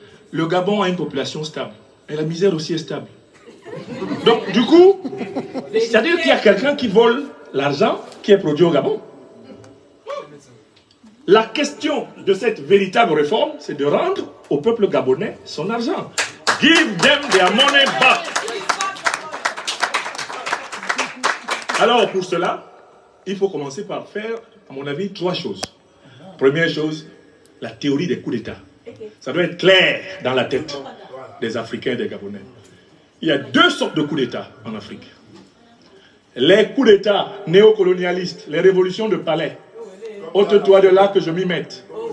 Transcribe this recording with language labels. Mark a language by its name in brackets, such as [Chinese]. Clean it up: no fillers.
[French] Le Gabon a une population stable. Et la misère aussi est stable. Donc, du coup, c'est-à-dire qu'il y a quelqu'un qui vole l'argent qui est produit au Gabon. La question de cette véritable réforme, c'est de rendre au peuple gabonais son argent. [English] Give them their money back. [French] Alors, pour cela, il faut commencer par faire, à mon avis, 3 choses. Première chose, la théorie des coups d'État. Ça doit être clair dans la tête des Africains et des Gabonais. Il y a 2 sortes de coups d'État en Afrique. Les coups d'État néocolonialistes, les révolutions de palais, ôte-toi de là que je m'y mette.